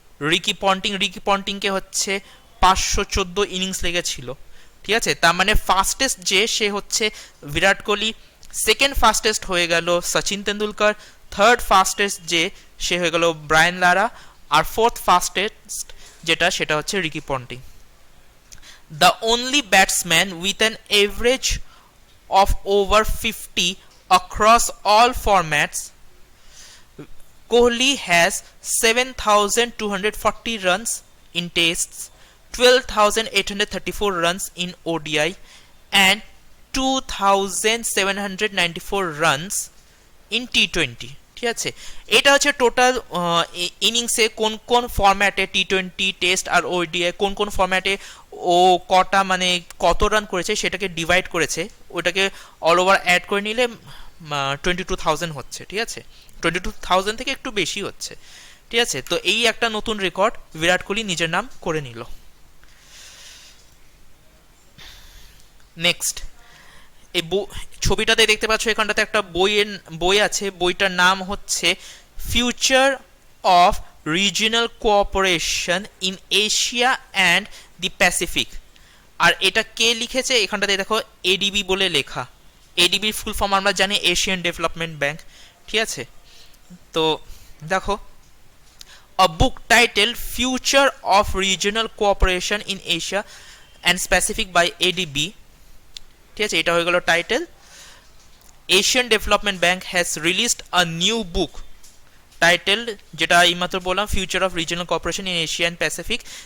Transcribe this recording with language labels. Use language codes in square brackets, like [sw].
[bn] Ricky পন্টিংকে হচ্ছে 514 innings লেগেছিল। ঠিক আছে, তার মানে ফাস্টেস্ট যে সে হচ্ছে বিরাট কোহলি, সেকেন্ড ফাস্টেস্ট হয়ে গেল সচিন তেন্ডুলকর, থার্ড ফাস্টেস্ট যে সে হয়ে গেল ব্রায়ান লারা, আর ফোর্থ ফাস্টেস্ট যেটা সেটা হচ্ছে Ricky Ponting. [en] The only batsman with an average of over 50 across all formats, Kohli has 7,240 runs in tests, 12,834 runs in ODI and 2,794 runs in T20। [bn] ঠিক আছে, এটা হচ্ছে টোটাল ইনিংসে কোন কোন ফরম্যাটে টি20, টেস্ট আর ওডিআই কোন কোন ফরম্যাটে ও কটা মানে কত রান করেছে সেটাকে ডিভাইড করেছে, ওটাকে অল ওভার অ্যাড করে নিলে 22,000 হচ্ছে। ঠিক আছে, 22,000 থেকে একটু বেশি হচ্ছে। ঠিক আছে, তো এই একটা নতুন রেকর্ড বিরাট কোহলি নিজের নাম করে নিল। নেক্সট, এই ছবিটাতে দেখতে পাচ্ছ এখানটাতে একটা বই আছে, বইটার নাম হচ্ছে future of regional cooperation in Asia and the Pacific. আর এটা কে লিখেছে, এখানটাতে দেখো এডিবি বলে লেখা। এডিবির ফুল ফর্ম আমরা জানি এশিয়ান ডেভেলপমেন্ট ব্যাংক। ঠিক আছে, তো দেখো [en] a book titled Future of Regional Cooperation in Asia and Pacific by ADB। [bn] ঠিক আছে, এটা হয়ে গেল title. [en] Asian development bank has released a new book titled, [bn] যেটা এইমাত্র বললাম, [en] Future of regional cooperation in Asia and Pacific.